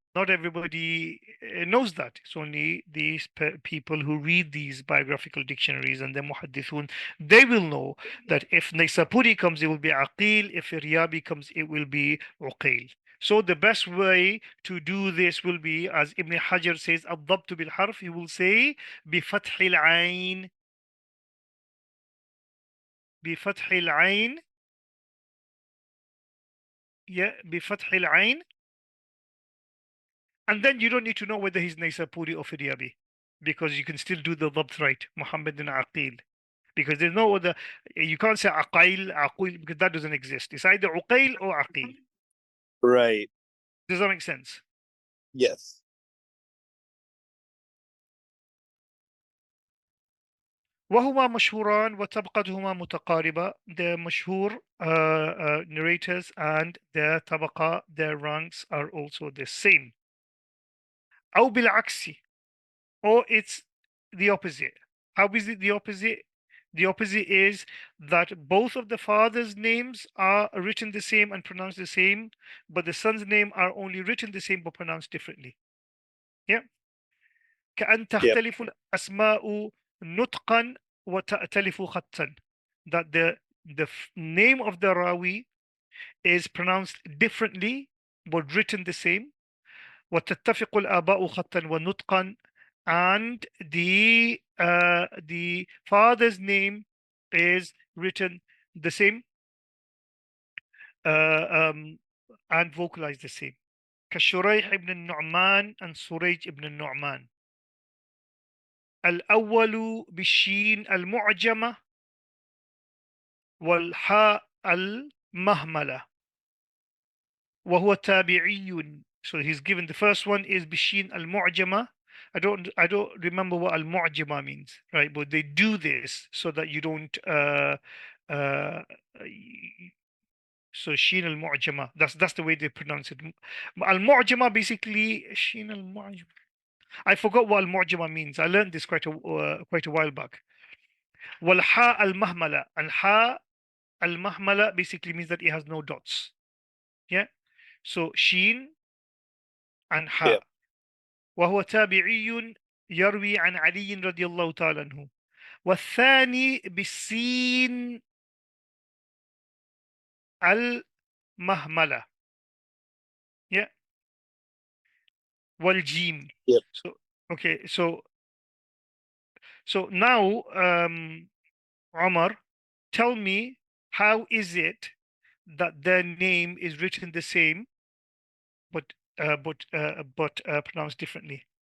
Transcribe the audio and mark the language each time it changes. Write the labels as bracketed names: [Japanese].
[English] not everybody knows that. It's only these people who read these biographical dictionaries and the muhaddithun, they will know that if Naisapuri comes, it will be Aqil. If Riyabi comes, it will be Uqail. So the best way to do this will be, as Ibn Hajar says, [Arabic] الضبط بالحرف. [English] He will say [Arabic] بفتح العين, بفتح العين, [English] yeah, [Arabic] بفتح العين, [English] And then you don't need to know whether he's Naysapuri or Firyabi, because you can still do the dhabt right, Muhammad and Aqil. Because there's no other, you can't say Aqail, Aqil, because that doesn't exist. It's either Uqail or Aqil. Right. Does that make sense? Yes. [Arabic] وهما مشهوران وطبقتهما متقاربة. [English] They're مشهور narrators, and their طبقة, their ranks are also the same. [Arabic] أو بالعكس, [English] or it's the opposite. How is it the opposite? The opposite is that both of the father's names are written the same and pronounced the same, but the son's name are only written the same but pronounced differently. Yeah. [Arabic] كأن [English] Yep. [Arabic] تختلف الأسماء نطقا وتأتلف خطا. [English] That the name of the rawi is pronounced differently but written the same. [Arabic] وتتفق الآباء خطا ونطقا, [English] and the father's name is written the same and vocalized the same. [Arabic] كشريح ابن النعمان [English] and [Arabic] سريج ابن النعمان. الأول بالشين المعجمة والحاء المهملة وهو تابعي. [English] So he's given the first one is [Arabic] بالشين المعجمة. [English] I don't remember what al-mu'jama means, right? But they do this so that you don't so sheen al-mu'jama. That's the way they pronounce it. Al-mu'jama basically sheen al-mu'jama. I forgot what al-mu'jama means. I learned this quite a while back. Wal-ha al-mahmala. Al-ha al-mahmala basically means that it has no dots. Yeah. So sheen and ha. Yep. [Arabic] وهو تابعي يروي عن علي رضي الله تعالى عنه. والثاني بالسين المهملة. [English] Yeah. [Arabic] والجيم. [English] Yep. So okay, so now Omar, tell me, how is it that their name is written the same but pronounced differently?